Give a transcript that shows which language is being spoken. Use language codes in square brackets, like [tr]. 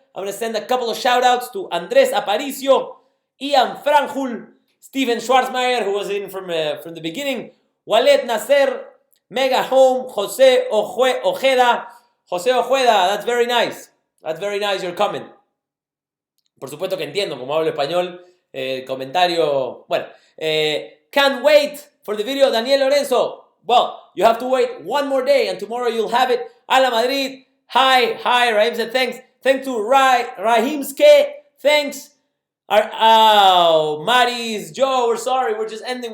[en] I'm going to send a couple of shout outs to Andres Aparicio, Ian Franjul, Steven Schwarzmeier, who was in from the beginning, Walid Nasser, Mega Home, Ojeda. José Ojeda, that's very nice. That's very nice, your comment. [es] Por supuesto que entiendo, como hablo español, comentario... Bueno, [en] can't wait for the video, Daniel Lorenzo. Well, you have to wait one more day and tomorrow you'll have it. Ala Madrid, hi, Raheem said thanks. Thanks to Rahimske, thanks. Maris, Joe, we're sorry, we're just ending.